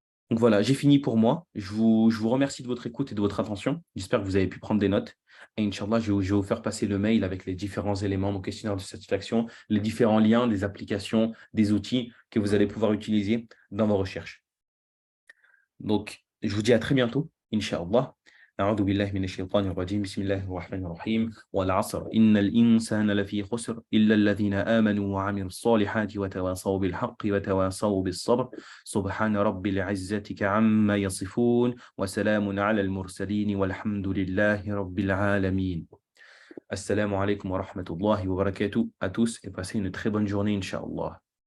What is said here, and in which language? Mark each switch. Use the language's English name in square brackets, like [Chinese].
[French] Donc voilà, j'ai fini pour moi. Je vous remercie de votre écoute et de votre attention. J'espère que vous avez pu prendre des notes. Et Inch'Allah, je vais vous faire passer le mail avec les différents éléments, mon questionnaire de satisfaction, les différents liens, des applications, des outils que vous allez pouvoir utiliser dans vos recherches. Donc, je vous dis à très bientôt, Inch'Allah. [Arabic] أعوذ بالله من الشيطان الرجيم بسم الله الرحمن الرحيم والعصر إن الإنسان لفي خسر إلا الذين آمنوا وعملوا الصالحات وتواصوا بالحق وتواصوا بالصبر سبحان رب العزة عما يصفون وسلام على المرسلين والحمد لله رب العالمين. Assalamu alaikum wa rahmatullahi wa barakatuh [French] à tous et passez une très bonne journée, Inch'Allah.